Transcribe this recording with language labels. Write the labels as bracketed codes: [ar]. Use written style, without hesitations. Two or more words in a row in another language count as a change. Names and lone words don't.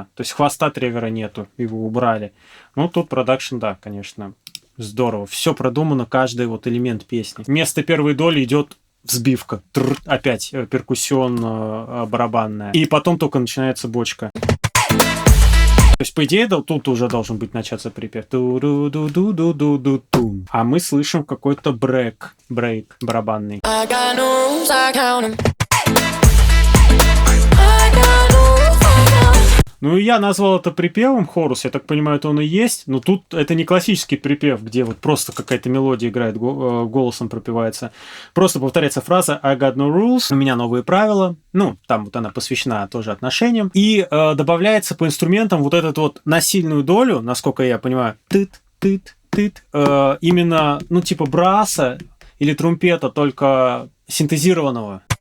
[ru] То есть хвоста от ревера нету, его убрали. Ну, тут продакшн, да, конечно, здорово. Все продумано, каждый вот элемент песни. Вместо первой доли идет взбивка. Опять перкуссионно-барабанная. И потом только начинается бочка. То есть, по идее, тут уже должен быть начаться припев. Ту-ду-ду-ду-ду-ду-ду. А мы слышим какой-то брейк барабанный. Ну и я назвал это припевом хорус, я так понимаю, это он и есть, но тут это не классический припев, где вот просто какая-то мелодия играет, голосом пропевается. Просто повторяется фраза [en] I got no rules, [ru] у меня новые правила, ну, там вот она посвящена тоже отношениям, и добавляется по инструментам вот эту вот на сильную долю, насколько я понимаю, тыт-тыт-тыт, именно, ну, типа браса или трумпета, только синтезированного.